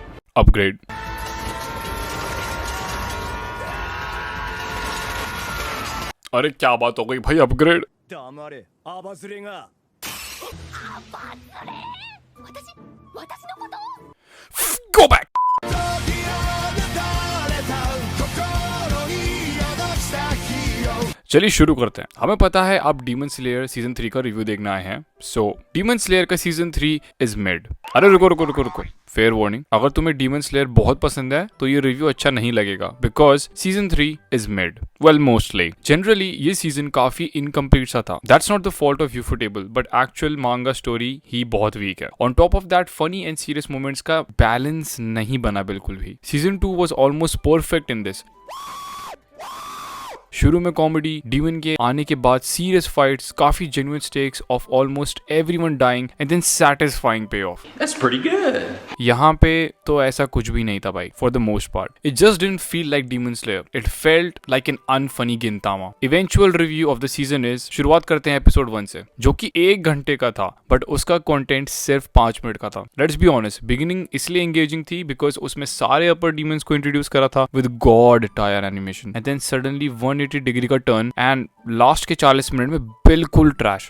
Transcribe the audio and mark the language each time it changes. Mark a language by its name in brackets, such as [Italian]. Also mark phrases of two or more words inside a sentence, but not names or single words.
[Hindi] अपग्रेड। अरे क्या बात हो गई भाई, अपग्रेड। [Japanese] 黙れアバズレが私のこと [English] Go back। [Hindi] चलिए शुरू करते हैं। हमें पता है आप डीमन स्लेयर सीजन 3 का रिव्यू देखना आए हैं। सो डीमन स्लेयर का [English] season 3 is mid. [Hindi] अरे रुको रुको रुको रुको, [English] fair warning, [Hindi] अगर तुम्हें डीमन स्लेयर बहुत पसंद है तो ये रिव्यू अच्छा नहीं लगेगा, [English] because season 3 is mid. well mostly generally [Hindi] ये सीजन काफी इनकम्प्लीट सा था। [English] that's not the fault of Ufotable, but actual manga story [Hindi] ही बहुत वीक है। [English] on top of that funny and serious moments [Hindi] का बैलेंस नहीं बना बिल्कुल भी। [English] Season 2 was almost perfect in this. [Hindi] शुरू में कॉमेडी, डीमन के आने के बाद [English] serious fights, काफी genuine stakes of almost everyone dying and then satisfying payoff। That's pretty good. [Hindi] यहाँ पे तो ऐसा कुछ भी नहीं था भाई, [English] For the most part. It just didn't feel like Demon Slayer, it felt like an unfunny Gintama. eventual review of the season is, [Hindi] शुरुआत करते हैं एपिसोड 1 से, जो कि 1 घंटे का था, बट उसका कंटेंट सिर्फ 5 मिनट का था। [English] let's be honest, [Hindi] बिगिनिंग इसलिए एंगेजिंग थी बिकॉज उसमें सारे [English] upper demons [Hindi] को इंट्रोड्यूस करा था [English] with god tier animation, and then suddenly 180 degree [Hindi] का टर्न, [English] and last [Hindi] के 40 मिनट में बिल्कुल ट्रैश।